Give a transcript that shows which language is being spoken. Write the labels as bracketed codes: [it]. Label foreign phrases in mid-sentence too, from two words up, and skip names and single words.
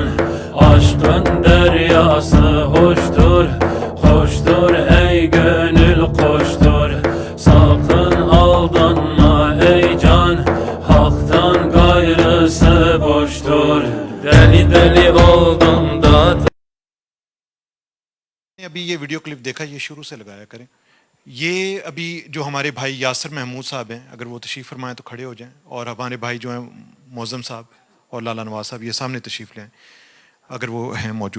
[tr] Aşkın deryası hoştur, hoştur ey gönül koştur. Sakın aldanma ey can, haktan gayrısı boştur. Deli deli oldum da. [ur] ابھی یہ ویڈیو کلپ دیکھا, یہ شروع سے لگایا کریں. یہ ابھی جو ہمارے بھائی یاسر محمود صاحب ہیں, اگر وہ تشریف فرمائیں تو کھڑے ہو جائیں, اور ہمارے بھائی جو ہیں معظم صاحب اور لالا نواز صاحب, یہ سامنے تشریف لیں اگر وہ ہیں موجود.